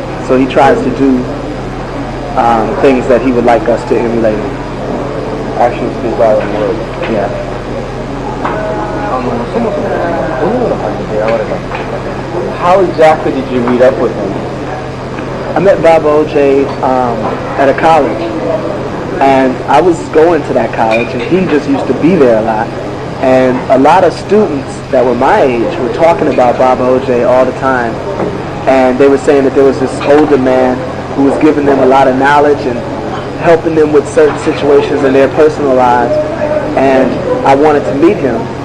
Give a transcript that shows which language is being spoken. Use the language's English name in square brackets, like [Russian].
[English] So he tries to do things that he would like us to emulate. Actions speak louder than words. Yeah. [Japanese] そもそもどのような感じで出会われたんですかね。 [English] How exactly did you meet up with him? I met Bob OJ at a college, and I was going to that college, and he just used to be there a lot. And a lot of students that were my age were talking about Bob OJ all the time, and they were saying that there was this older man who was giving them a lot of knowledge and helping them with certain situations in their personal lives, and I wanted to meet him.